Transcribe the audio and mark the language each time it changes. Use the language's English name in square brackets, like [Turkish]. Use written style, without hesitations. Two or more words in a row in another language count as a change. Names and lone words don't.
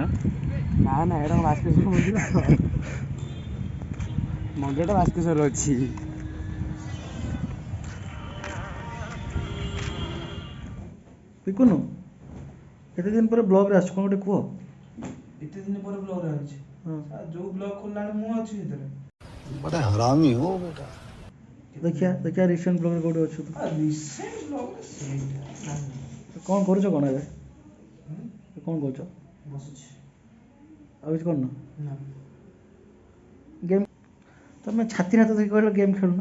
[Odia] ନା ନା ଏଇଟା ଭାସ୍କେଶ୍ୱର ମନ୍ଦିର ମନ୍ଦିରଟା ଭାସ୍କେଶ୍ୱର ଅଛି ପିକୁନୁ ଏତେ ଦିନ ପରେ ବ୍ଲଗ୍ରେ ଆସୁଛୁ କ'ଣ ଗୋଟେ କୁହ। ଏତେ ଦିନ ପରେ ବ୍ଲଗ୍ ରହିଛି ହଁ ଯୋଉ ବ୍ଲଗ୍ ଖୋଲିଲାଣି ମୁଁ ଅଛି ଭିତରେ [Hindi] बड़ा हरामी हो बेटा। [Odia] ଦେଖିଆ [English] recent blogre [Odia] କେଉଁଠି ଅଛୁ ତୁ [English] recent blog [Odia] ସେଇଟା କ'ଣ କରୁଛ କ'ଣ ଏବେ କ'ଣ କରୁଛ ବସୁଛି ଆଉ କିଛି କରୁନ ନା ଗେମ୍ ତମେ ଛାତି ହାତ ଧରି କହିଲ ଗେମ୍ ଖେଳୁନ